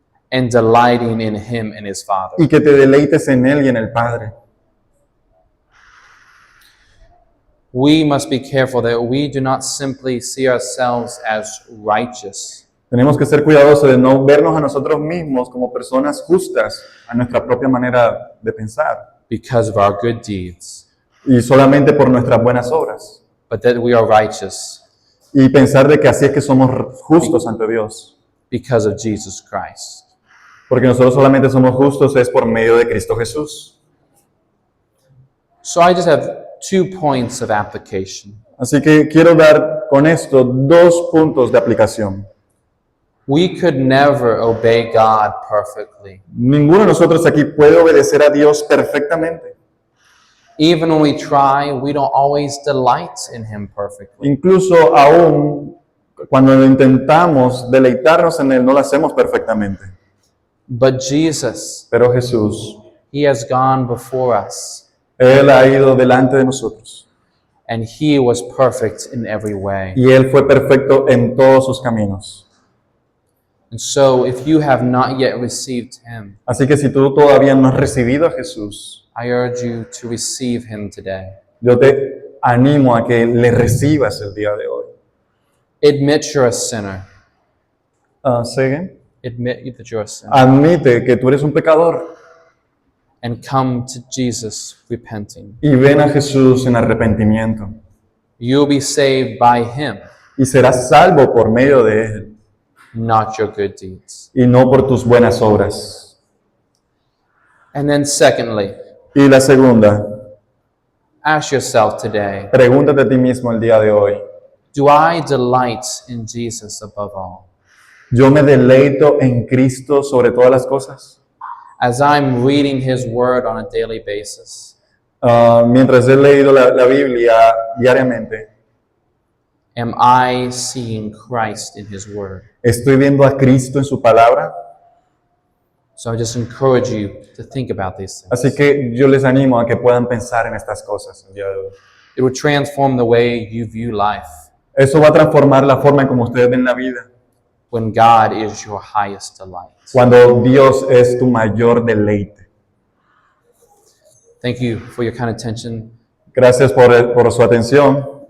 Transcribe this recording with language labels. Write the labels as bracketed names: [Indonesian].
[English] And delighting in Him and His Father. [Spanish] y que te deleites en Él y en el Padre. [English] We must be careful that we do not simply see ourselves as righteous, [Spanish] Tenemos que ser cuidadosos de no vernos a nosotros mismos como personas justas a nuestra propia manera de pensar [English] because of our good deeds, [Spanish] y solamente por nuestras buenas obras [English] but that we are righteous [Spanish] y pensar de que así es que somos justos ante Dios. [English] because of Jesus Christ. [Spanish] Porque nosotros solamente somos justos es por medio de Cristo Jesús. [English] So I just have 2 points of application. [Spanish] Así que quiero dar con esto 2 puntos de aplicación. [English] We could never obey God perfectly. [Spanish] Ninguno de nosotros aquí puede obedecer a Dios perfectamente. [English] Even when we try, we don't always delight in Him perfectly. [Spanish] Incluso aún cuando intentamos deleitarnos en Él, no lo hacemos perfectamente. [English] But Jesus, [Spanish] Pero Jesús, [English] He has gone before us, [Spanish] Él ha ido delante de nosotros. [English] and He was perfect in every way. [Spanish] Y Él fue perfecto en todos sus caminos. [English] And so, if you have not yet received Him, [Spanish] Así que si tú todavía no has recibido a Jesús, [English] I urge you to receive Him today. [Spanish] yo te animo a que le recibas el día de hoy. [English] Admit you're a sinner. [Spanish] ¿Siguen? [English] Admit that you're a sinner. [Spanish] Admite que tú eres un pecador [English] And come to Jesus repenting. [Spanish] y ven a Jesús en arrepentimiento. [English] You'll be saved by Him, [Spanish] Y serás salvo por medio de Él [English] not your good deeds. [Spanish] y no por tus buenas obras. [English] And then secondly, [Spanish] Y la segunda, [English] ask yourself today, [Spanish] pregúntate a ti mismo el día de hoy: [English] do I delight in Jesus above all? [Spanish] ¿yo me deleito en Cristo sobre todas las cosas? [English] As I'm reading His Word on a daily basis, [Spanish] Mientras he leído la Biblia diariamente, [English] am I seeing Christ in His Word? [Spanish] ¿estoy viendo a Cristo en su palabra? [English] So I just encourage you to think about these things. [Spanish] Así que yo les animo a que puedan pensar en estas cosas el día de hoy. [English] It will transform the way you view life [Spanish] Eso va a transformar la forma en como ustedes ven la vida, [English] when God is your highest delight. [Spanish] cuando Dios es tu mayor deleite. [English] Thank you for your kind attention. [Spanish] Gracias por su atención.